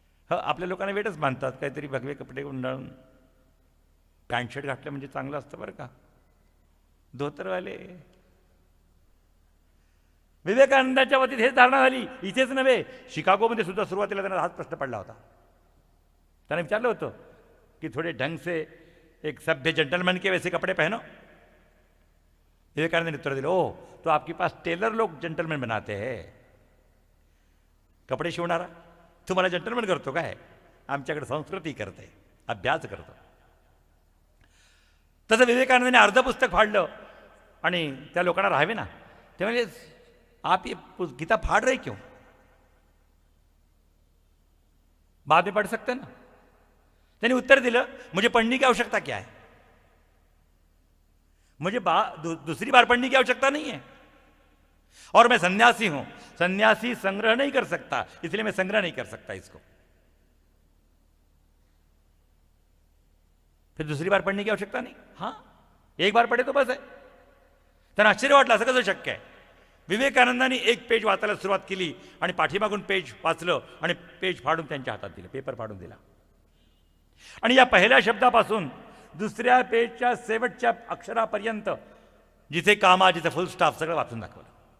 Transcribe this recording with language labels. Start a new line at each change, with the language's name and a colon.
Marathi: आपल्या लोकांना वेटच मानतात. काहीतरी भगवे कपडे गुंडाळून पॅन्ट शर्ट घातलं म्हणजे चांगलं असतं बरं का. धोतरवाले. विवेकानंदाच्या वतीत हेच धारणा झाली. इथेच नव्हे, शिकागोमध्ये सुद्धा सुरुवातीला त्यांना हाच प्रश्न पडला होता. त्याने विचारलं होतं की
Hindi: थोडे ढंग से एक सभ्य जेंटलमैन के वैसे कपड़े पहनो. विवेकानंद ने
Marathi: उत्तर दिलं,
Hindi: ओ तो आपके पास टेलर लोग जेंटलमैन बनाते हैं.
Marathi: कपडे शिवणारा तुम्हाला जेंटलमैन करतो काय? आमच्याकडे संस्कृती करते, अभ्यास करतो. तसं विवेकानंदाने अर्ध पुस्तक फाडलं आणि त्या लोकांना राहावे ना. ते म्हणजे
Hindi: आप ये गीता फाड़ रहे क्यों, बाद में पढ़ सकते ना.
Marathi: त्यांनी उत्तर दिलं,
Hindi: मुझे पढ़ने की आवश्यकता क्या है, मुझे दूसरी बार पढ़ने की आवश्यकता नहीं है, और मैं सन्यासी हूं. सन्यासी संग्रह नहीं कर सकता, इसलिए मैं संग्रह नहीं कर सकता इसको. फिर दूसरी बार पढ़ने की आवश्यकता नहीं. हां, एक बार पढ़े तो बस है.
Marathi: त्यांना आश्चर्य वाटलं, असं कसं शक्य आहे. विवेकानंदांनी एक पेज वाचायला सुरुवात केली आणि पाठीमागून पेज वाचलं आणि पेज फाडून त्यांच्या हातात दिलं, पेपर फाडून दिला. आणि या पहिल्या शब्दापासून दुसऱ्या पेजच्या शेवटच्या अक्षरापर्यंत जिथे कामा, जिथे फुल स्टॉप, सगळं वाचून दाखवलं.